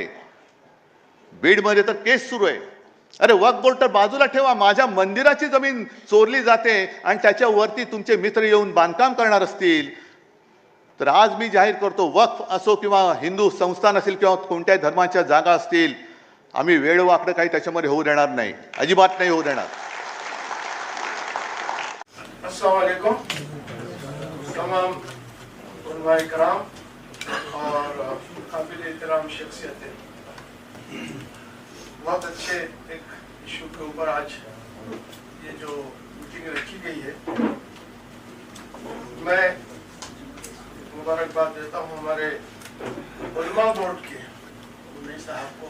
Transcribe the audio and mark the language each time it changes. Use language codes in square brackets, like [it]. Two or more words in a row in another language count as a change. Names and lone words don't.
[mr] बीडमध्ये तर केस सुरू आहे. अरे वक्फ बोर्ड तर बाजूला ठेवा, माझ्या मंदिराची जमीन चोरली जाते आणि त्याच्यावरती तुमचे मित्र येऊन बांधकाम करणार असतील तर आज मी जाहीर करतो, वक्फ असो किंवा हिंदू संस्थान असेल किंवा कोणत्याही धर्माच्या जागा असतील, आम्ही वेळवाकडं काही त्याच्यामध्ये होऊ देणार नाही, अजिबात नाही होऊ देणार. [ar] السلام عليكم [hi] तमाम उलमा इकराम और काबिल एहतराम शख्सियतें, बहुत अच्छे एक इशू के ऊपर आज ये जो मीटिंग रखी गई है, मैं मुबारकबाद देता हूँ हमारे उलमा बोर्ड के मुन्नी साहब को।